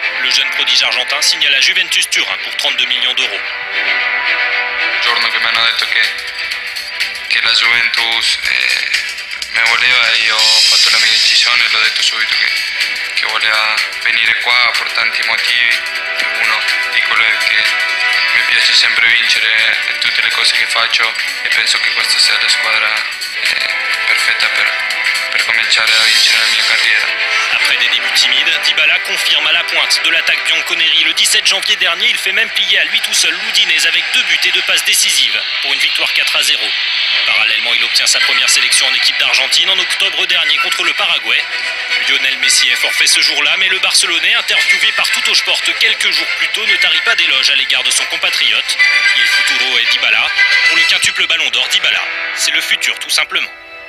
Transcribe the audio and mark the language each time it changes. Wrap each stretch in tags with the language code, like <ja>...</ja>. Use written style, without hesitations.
<fr>Le jeune prodige argentin signe à la Juventus Turin pour 32 millions d'euros.</fr> <it>Il giorno che mi hanno detto che la Juventus mi voleva, io ho fatto la mia decisione e l'ho detto subito che voleva venire qua per tanti motivi. Uno di quello è che mi piace sempre vincere in tutte le cose che faccio e penso che questa sia la squadra perfetta per cominciare a vincere la mia carriera.</it> <fr>Après des débuts timides, Dybala confirme à la pointe de l'attaque bianconeri. Le 17 janvier dernier, il fait même plier à lui tout seul l'Udinese avec 2 buts et 2 passes décisives pour une victoire 4-0. Parallèlement, il obtient sa première sélection en équipe d'Argentine en octobre dernier contre le Paraguay. Lionel Messi est forfait ce jour-là, mais le Barcelonais, interviewé par Tuttosport quelques jours plus tôt, ne tarit pas d'éloges à l'égard de son compatriote.</fr> <it>Il futuro</it> <fr>et Dybala. Pour le quintuple ballon d'or, Dybala, c'est le futur tout simplement.</fr>